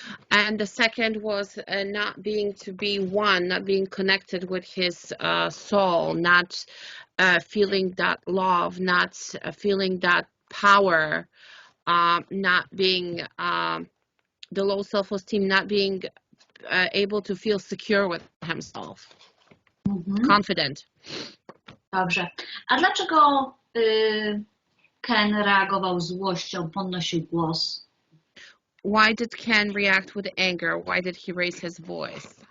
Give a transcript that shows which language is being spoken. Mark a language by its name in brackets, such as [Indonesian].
[English] And the second was not being to be one, not being connected with his soul, not feeling that love, not feeling that power, not being the low self-esteem, not being able to feel secure with himself, confident. [Polish] Dobrze. A dlaczego Ken reagował złością, podnosił głos? [English] Why did Ken react with anger? Why did he raise his voice?